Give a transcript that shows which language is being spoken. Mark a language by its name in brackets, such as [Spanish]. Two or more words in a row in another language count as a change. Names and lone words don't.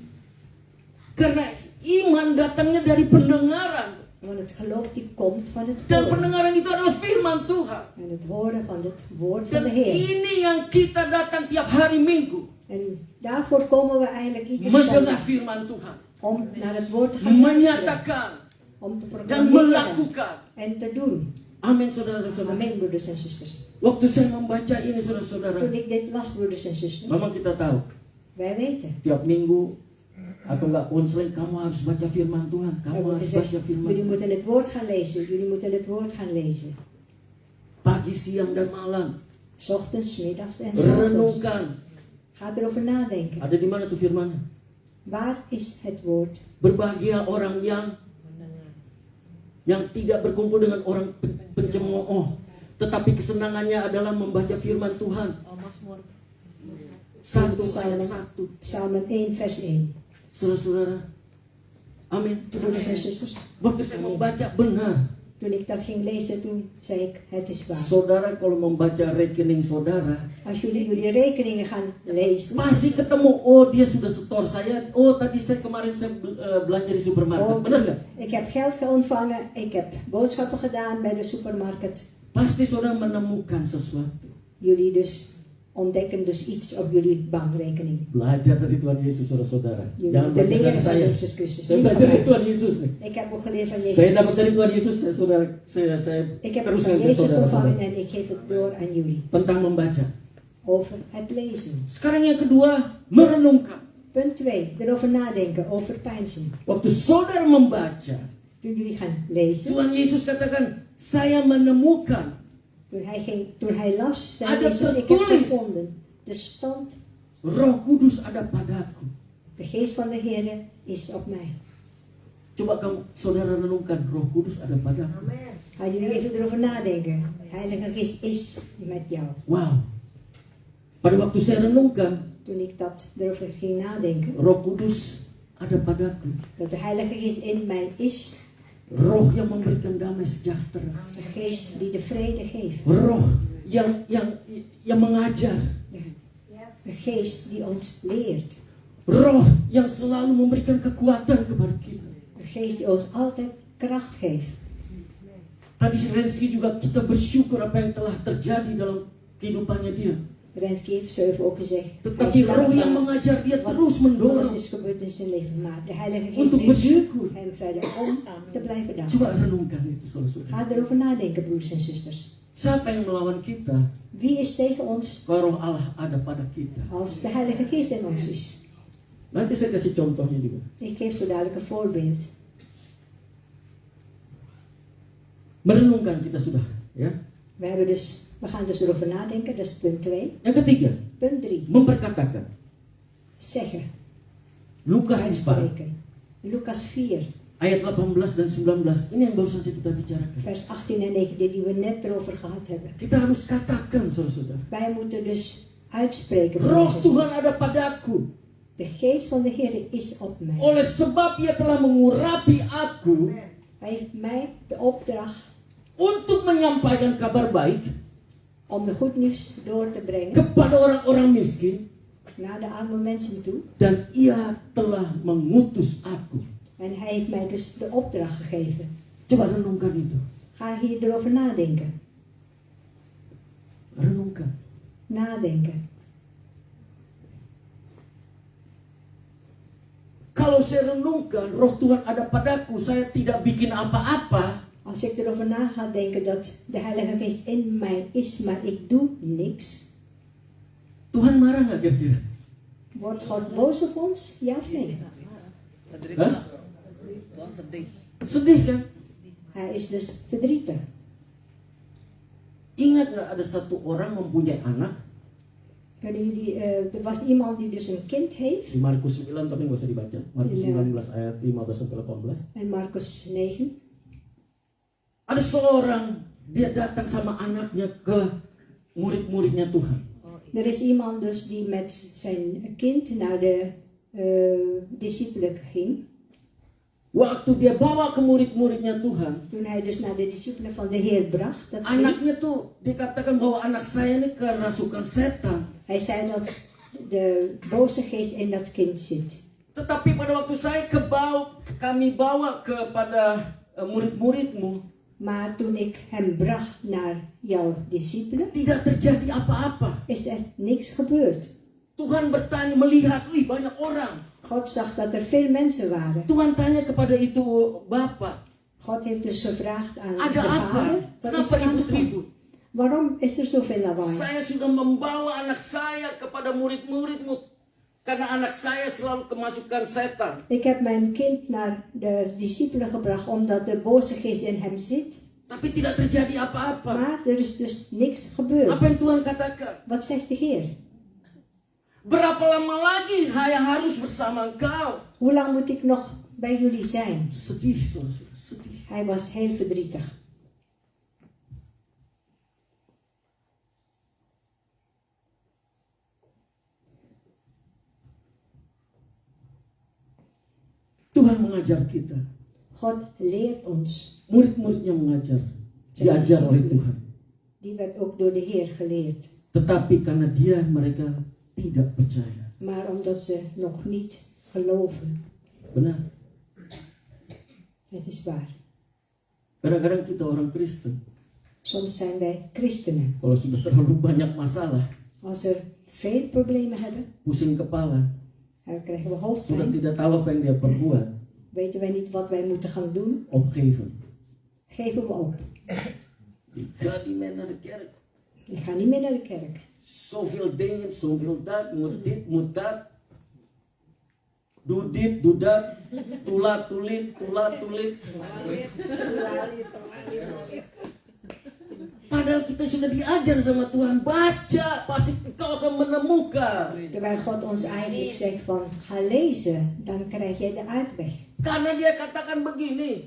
[Indonesian] Karena iman datangnya dari pendengaran. [Dutch] Want het geloof die komt van het [Indonesian] Dan [Dutch] horen. [Indonesian] pendengaran itu adalah firman Tuhan. [Dutch] En het horen van het woord van [Indonesian] Dan [Dutch] de Heer. [Indonesian] ini yang kita datang tiap hari Minggu. [Dutch] En daarvoor komen we eigenlijk iedere [Indonesian] Mendengar [Dutch] zondag. [Indonesian] firman Tuhan. [Dutch] Om naar het woord te gaan luisteren. [Indonesian] Menyatakan [Dutch] Om te [Indonesian] dan [Dutch] proclameren [Indonesian] melakukan. [Dutch] en te doen. [Indonesian] Amin saudara-saudara. [Dutch] Amen, broeders en zusters. [Indonesian] Waktu saya membaca ini saudara-saudara, [Dutch] Toen ik dit las, broeders en zusters, [Indonesian] memang kita tahu [Dutch] wij weten. [Indonesian] tiap minggu atau enggak konseling kamu harus baca firman Tuhan, [Dutch] Er [Indonesian] kamu [Dutch] wordt [Indonesian] harus [Dutch] gezegd, [Indonesian] baca firman [Dutch] jullie [Indonesian] Tuhan. [Dutch] moeten het woord gaan lezen. Jullie moeten het woord gaan lezen. [Indonesian] Pagi, siang dan malam [Dutch] 's Ochtends, 's middags en 's avonds. [Indonesian] renungkan. [Dutch] Ga erover nadenken. [Indonesian] Ada di mana tuh firmannya? [Dutch] Waar is het woord? [Indonesian] Berbahagia orang yang tidak berkumpul dengan orang pencemooh, tetapi kesenangannya adalah membaca firman Tuhan. 1 ayat 1. [Dutch] Psalmen 1 vers 1. [Indonesian] Saudara-saudara, amin. [Dutch] Broeders en zusters, [Indonesian] Waktu saya membaca benar. [Dutch] toen ik dat ging lezen, toen zei ik, het is waar. [Indonesian] Saudara kalau membaca rekening saudara, [Dutch] Als jullie rekeningen gaan lezen, [Indonesian] pasti ketemu, oh dia sudah setor saya, oh tadi kemarin saya belanja di supermarket, oh, benar nggak? [Dutch] ik heb geld ontvangen, ik heb boodschappen gedaan bij de supermarkt. [Indonesian] Pasti saudara menemukan sesuatu. [Dutch] Jullie dus ontdekken dus iets op jullie bankrekening. [Indonesian] Belajar dari Tuhan Yesus, saudara-saudara. [Dutch] Jullie [Indonesian] Jangan [Dutch] moeten [Indonesian] belajar dari [Dutch] leren van [Indonesian] saya. [Dutch] Jezus Christus. [Indonesian] Saya [Dutch] Niet van [Indonesian] belajar dari [Dutch] mij. [Indonesian] Tuhan Yesus nih. [Dutch] Ik heb ook geleerd van [Indonesian] Saya [Dutch] Jezus [Indonesian] dapat dari [Dutch] Christus. [Indonesian] Tuhan Yesus, saudara. Saya [Dutch] Ik heb het [Indonesian] teruskan [Dutch] van [Indonesian] ke [Dutch] Jezus ontvangen [Indonesian] saudara-saudara. [Dutch] en ik geef het door aan jullie. [Indonesian] Tentang membaca. [Dutch] Over het lezen. [Indonesian] Sekarang yang kedua, merenungkan. [Dutch] Punt 2. Erover nadenken, over peinzen. [Indonesian] Waktu saudara membaca, [Dutch] Toen jullie gaan lezen, [Indonesian] Tuhan Yesus katakan, saya menemukan. [Dutch] toen hij las, zei [Indonesian] Ada [Dutch] Jezus, ik heb [Indonesian] tertulis. [Dutch] gevonden. Er stond, [Indonesian] Roh Kudus ada padaku. [Dutch] de geest van de Heer is op mij. [Indonesian] Coba kamu saudara renungkan, Roh Kudus ada padaku. [Dutch] Gaan jullie even erover nadenken. Heilige Geest is met jou. Wow. [Indonesian] Pada waktu saya renungkan, [Dutch] Toen ik dat erover ging nadenken, [Indonesian] Roh Kudus ada padaku. [Dutch] dat de Heilige Geest in mij is, [Indonesian] Roh yang memberikan damai sejahtera. [Dutch] de Geest die de vrede geeft. [Indonesian] Roh yang mengajar. [Dutch] De Geest die ons leert. [Indonesian] Roh yang selalu memberikan kekuatan kepada kita. [Dutch] De Geest die ons altijd kracht geeft. [Indonesian] Tadi Renski juga kita bersyukur apa yang telah terjadi dalam kehidupannya dia. [Dutch] Renski heeft zo even ook gezegd. Hij [Indonesian] Tetapi [Dutch] is [Indonesian] roh yang [Dutch] dankbaar [Indonesian] mengajar dia [Dutch] wat [Indonesian] terus [Dutch] alles [Indonesian] mendorong [Dutch] is gebeurd in zijn leven. Maar de Heilige Geest [Indonesian] untuk bersyukur. [Dutch] duwt hem verder om te blijven danken. [Indonesian] Coba renungkan itu saudara-saudara. [Dutch] Ga erover nadenken, broers en zusters. [Indonesian] Siapa yang melawan kita [Dutch] Wie is tegen ons [Indonesian] kalau roh Allah ada pada kita? [Dutch] als de Heilige Geest in ons is? [Indonesian] Nanti saya kasih contohnya juga. [Dutch] Ik geef zo dadelijk een voorbeeld. [Indonesian] Merenungkan kita sudah, ya. [Dutch] We gaan dus erover nadenken, dat is punt 2. [Indonesian] Yang ketiga, [Dutch] Punt 3. [Indonesian] memperkatakan. [Dutch] Zeggen, [Indonesian] Lukas 4 [Dutch] uitspreken. Lucas 4, [Indonesian] ayat 18 dan 19. Ini yang baru saja kita bicarakan. [Dutch] vers 18 en 19, die we net erover gehad hebben. [Indonesian] Kita harus katakan, saudara-saudara. [Dutch] Wij moeten dus uitspreken, [Indonesian] Roh [Dutch] broers en [Indonesian] Tuhan [Dutch] zusters. [Indonesian] ada padaku. [Dutch] De geest van de Heer is op mij. [Indonesian] Oleh sebab ia telah mengurapi aku [Dutch] Hij heeft mij de opdracht [Indonesian] untuk menyampaikan kabar baik [Dutch] om de goed nieuws door te brengen [Indonesian] kepada orang-orang miskin. [Dutch] naar de arme mensen toe. [Indonesian] Dan ia telah mengutus aku. [Dutch] En hij heeft mij dus de opdracht gegeven. [Indonesian] Coba renungkan itu. [Dutch] Ga hier erover nadenken. [Indonesian] Renungkan. [Dutch] Nadenken. [Indonesian] Kalau saya renungkan, roh Tuhan ada padaku, saya tidak bikin apa-apa. [Dutch] Als ik erover na ga denken dat de Heilige Geest in mij is, maar ik doe niks, [Indonesian] Tuhan marah nggak kira-kira? [Dutch] wordt God boos op ons? Ja of nee? Hah? [Indonesian] Tuhan sedih. Sedih kan? [Dutch] Hij is dus verdrietig. [Indonesian] Ingat nggak ada satu orang mempunyai anak? [Dutch] Kunnen jullie, er was iemand die dus een kind heeft, [Indonesian] Di Markus 9 tapi nggak usah dibaca. Markus Iya. 19 ayat 15 sampai 18. [Dutch] in Markus 9. [Indonesian] Ada seorang, dia datang sama anaknya ke murid-muridnya Tuhan. [Dutch] Er is iemand dus die met zijn kind naar de discipelen ging. [Indonesian] Waktu dia bawa ke murid-muridnya Tuhan, [Dutch] Toen hij dus naar de discipelen van de Heer bracht, dat kind, [Indonesian] anaknya tuh dikatakan bahwa anak saya ini kerasukan setan. [Dutch] hij zei dat de boze geest in dat kind zit. [Indonesian] Tetapi pada waktu kami bawa kepada murid-muridmu, [Dutch] Maar toen ik hem bracht naar jouw discipelen, [Indonesian] tidak terjadi apa-apa. [Dutch] is er niks gebeurd. [Indonesian] Tuhan bertanya, melihat, wih banyak orang. [Dutch] God zag dat er veel mensen waren. [Indonesian] Tuhan tanya kepada itu bapak, [Dutch] God heeft dus gevraagd aan de [Indonesian] ada apa? [Dutch] vader, wat is [Indonesian] Kenapa [Dutch] er aan de hand? [Indonesian] ribut-ribut? [Dutch] Waarom is er zoveel lawaai? [Indonesian] Saya sudah membawa anak saya kepada murid-muridmu karena anak saya selalu kemasukan setan. [Dutch] Ik heb mijn kind naar de discipelen gebracht omdat de boze geest in hem zit. [Indonesian] Tapi tidak terjadi apa-apa. [Dutch] Maar er is dus niks gebeurd. [Indonesian] Apa yang Tuhan katakan? [Dutch] Wat zegt de Heer? [Indonesian] Berapa lama lagi saya harus bersama engkau? [Dutch] Hoe lang moet ik nog bij jullie zijn? [Indonesian] Sedih, saudara, sedih. [Dutch] Hij was heel verdrietig. [Indonesian] Tuhan mengajar kita. [Dutch] God leert ons. [Indonesian] Murid-muridnya mengajar. Diajar oleh Tuhan. [Dutch] Die werd ook door de Heer geleerd. [Indonesian] Tetapi karena mereka tidak percaya. [Dutch] Maar omdat ze nog niet geloven. [Indonesian] Benar. [Dutch] Het is waar. [Indonesian] Kadang-kadang kita orang Kristen, [Dutch] Soms zijn wij christenen. [Indonesian] kalau sudah terlalu banyak masalah, [Dutch] Als er veel problemen hebben, [Indonesian] pusing kepala, [Dutch] dan krijgen we [Indonesian] sudah [Dutch] hoofdpijn. [Indonesian] tidak tahu apa yang dia perbuat, [Dutch] Weten wij niet wat wij moeten gaan doen, opgeven. geven we op. Ik ga niet meer naar de kerk. Ik ga niet meer naar de kerk. Zoveel dingen, zoveel dat, moet dit, moet dat. Doe dit, doe dat. Tulat, tulit, tulat, tulit. [Indonesian] Padahal kita sudah diajar sama Tuhan, baca, pasti kau akan menemukan. [Dutch] Terwijl God ons eigenlijk zegt van, ga lezen, dan krijg jij de uitweg. [Indonesian] Karena dia katakan begini,